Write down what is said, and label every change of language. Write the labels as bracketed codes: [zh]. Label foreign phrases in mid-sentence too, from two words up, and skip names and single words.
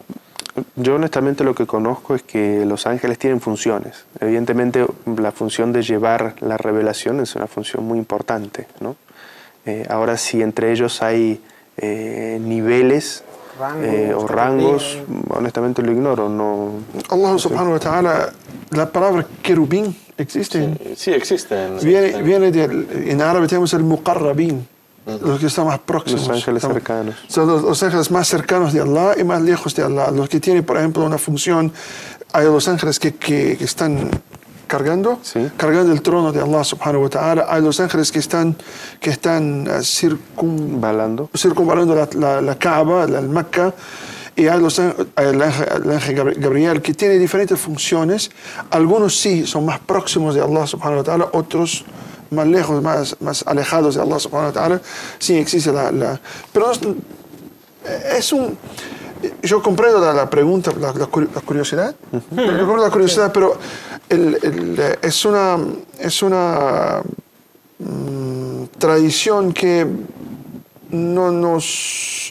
[es] Yo honestamente lo que conozco es que los ángeles tienen funciones. Evidentemente la función de llevar la revelación es una función muy importante, ¿no? Ahora si entre ellos hay niveles o rangos, honestamente lo ignoro. No. [ar] الله سبحانه وتعالى, [es] la palabra querubín existe. Sí, existen. Viene en árabe tenemos el muqarrabín, los que están más próximos. Los ángeles cercanos. Son los ángeles más cercanos de Allah y más lejos de Allah. Los que tienen, por ejemplo, una función, hay los ángeles que están cargando el trono de [ar] الله سبحانه وتعالى. [es] Hay los ángeles que están circunvalando la Kaaba, el Mecca. Y hay el ángel Gabriel, que tiene diferentes funciones. Algunos sí son más próximos de [ar] الله سبحانه وتعالى, [es] otros más lejos, más alejados de [ar] الله سبحانه وتعالى. [es] Sí existe pero yo comprendo la pregunta, la curiosidad. Yo comprendo la curiosidad, pero es una tradición que no nos...